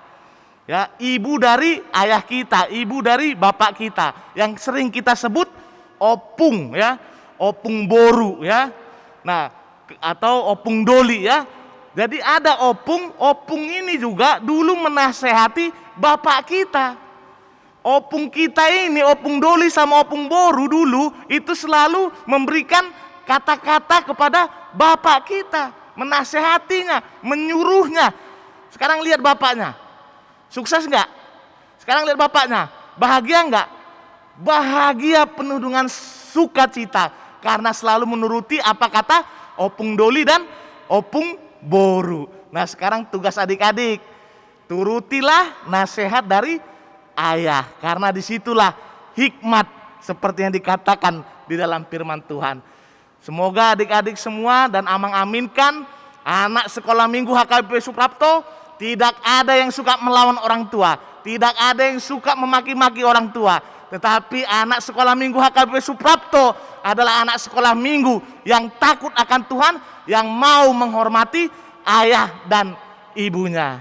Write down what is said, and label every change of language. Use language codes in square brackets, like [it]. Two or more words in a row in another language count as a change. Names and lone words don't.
[id] Ya, ibu dari ayah kita, ibu dari bapak kita, yang sering kita sebut opung ya, [bbc] opung boru [id] ya. Nah, atau [bbc] opung doli [id] ya. Jadi ada opung ini juga dulu menasehati bapak kita. Opung kita ini, [bbc] opung doli [id] sama [bbc] opung boru [id] dulu itu selalu memberikan kata-kata kepada bapak kita, menasehatinya, menyuruhnya. Sekarang lihat bapaknya, sukses enggak? Sekarang lihat bapaknya, bahagia enggak? Bahagia penuh dengan sukacita karena selalu menuruti apa kata [bbc] opung doli [id] dan [bbc] opung boru. [id] Nah sekarang tugas adik-adik, turutilah nasihat dari ayah, karena disitulah hikmat seperti yang dikatakan di dalam firman Tuhan. Semoga adik-adik semua dan amang-aminkan anak sekolah minggu HKBP Suprapto tidak ada yang suka melawan orang tua, tidak ada yang suka memaki-maki orang tua, tetapi anak sekolah minggu HKBP Suprapto adalah anak sekolah minggu yang takut akan Tuhan, yang mau menghormati ayah dan ibunya.